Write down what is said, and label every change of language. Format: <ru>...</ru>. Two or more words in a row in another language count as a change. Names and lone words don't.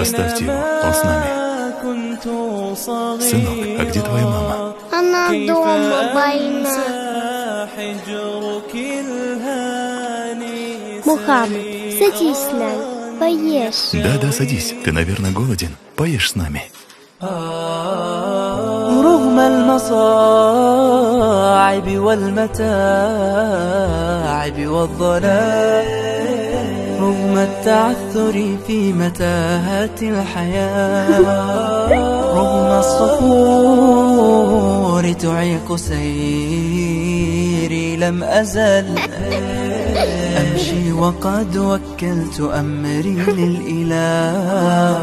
<ru>Оставьте его, он с нами. Сынок, а где твоя мама? Она дома больна. Мухаммад, садись с нами, поешь. Да, садись. Ты, наверное, голоден. Поешь с нами.</ru> <ar>رغم المصاعب والمتاعب والضلال، رغم التعثر في متاهات الحياة، رغم الصخور تعيق سيري، لم أزل أمشي وقد وكلت أمري للإله.</ar>